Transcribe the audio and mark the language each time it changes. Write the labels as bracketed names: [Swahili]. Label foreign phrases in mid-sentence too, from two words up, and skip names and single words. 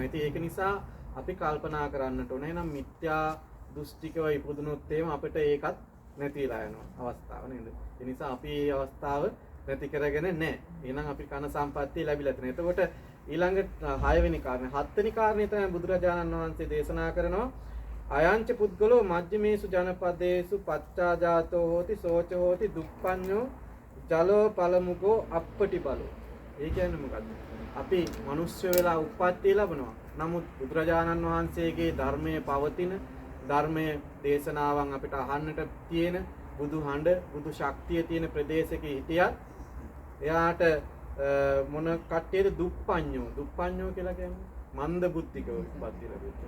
[Sinhala] ඉතින් ඒක නිසා අපි කල්පනා කරන්නට ඕනේ නම් මිත්‍යා දෘෂ්ටිකව ඉපදුනොත් එහෙම අපිට ඒකත් නැතිලා යනවා අවස්ථාව නේද? ඒ නිසා අපි මේ අවස්ථාව නැති කරගෙන නැහැ. එහෙනම් අපි කන සම්පත්තිය ලැබිලා තියෙනවා. එතකොට ඊළඟ 6 වෙනි කාරණේ 7 වෙනි කාරණේ තමයි බුදුරජාණන් වහන්සේ දේශනා කරනවා [Pali] අයංච පුද්ගලෝ මජ්ක්‍ධිමේසු ජනපදේසු පච්චාජාතෝ හෝති සෝච හෝති දුප්පඤ්ඤෝ ජලෝ පලමුකෝ අප්පටි බලෝ. [Sinhala] ඒ කියන්නේ මොකද්ද? අපි මිනිස්සු වෙලා උප්පත්තිය ලැබනවා. නමුත් බුදුරජාණන් වහන්සේගේ ධර්මයේ පවතින ධර්මයේ දේශනාවන් අපිට අහන්නට තියෙන බුදු හඬ බුදු ශක්තිය තියෙන ප්‍රදේශයක හිටියත් එයාට මොන කට්ටියද දුප්පඤ්ඤෝ කියලා කියන්නේ මන්ද බුද්ධිකව උප්පත්තිය ලැබෙන්නේ.